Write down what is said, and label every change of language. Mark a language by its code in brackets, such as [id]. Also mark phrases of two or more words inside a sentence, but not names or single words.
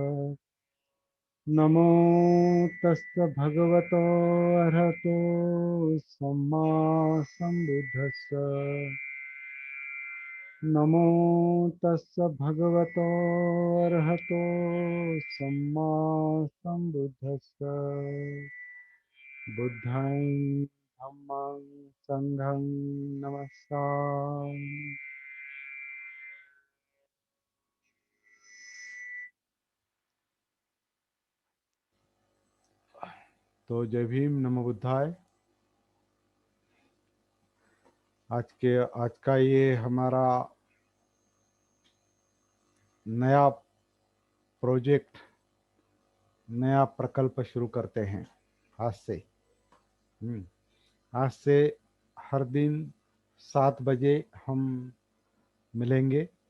[pi] नमो तस्य भगवतो अरहतो सम्मा सम्बुद्धस्य। नमो तस्य भगवतो अरहतो सम्मा सम्बुद्धस्य। बुद्धं धम्मं संघं नमस्सामि। [hi] तो जय भीम, [sa] नमो बुद्धाय। [hi] आज का ये हमारा नया प्रोजेक्ट, नया प्रकल्प शुरू करते हैं आज से। आज से हर दिन 7 बजे हम मिलेंगे।